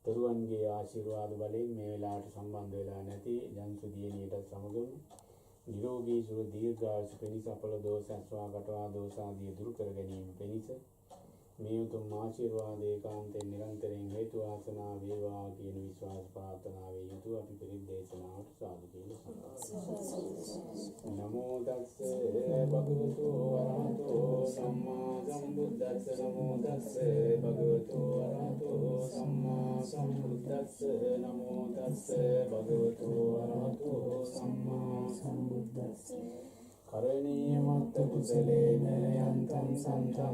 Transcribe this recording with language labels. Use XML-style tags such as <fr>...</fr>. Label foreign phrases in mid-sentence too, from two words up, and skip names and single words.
<si>දරුවන්ගේ ආශිර්වාද බලයෙන් මේ වෙලාවට සම්බන්ධ වෙලා නැති ජන්තු දියණියට සමගම නිරෝගී සුව දීර්ඝායුෂ පිණිස අපල දෝෂ අස්වා කටවා දෝෂ ආදී දුරු කර ගැනීම පිණිස මේ උතුම් ආශිර්වාද ඒකාන්තයෙන් නිරන්තරයෙන් හේතු වාසනා වේවා කියන විශ්වාස ප්‍රාර්ථනාවෙන් යුතුව අපි පිළිත් දේශනාවට සාදු කියලා</si> <pi>නමෝ තස්ස භගවතු වරහතෝ සම්මා සම්බුද්දස්ස නමෝ තස්ස භගවතු වරහතෝ සම්මා සම්බුද්දස්ස නමෝ තස්ස භගවතු වරහතෝ සම්මා සම්බුද්දස්ස කරණීය මත්ත කුසලේන යන්තං සන්තං</pi>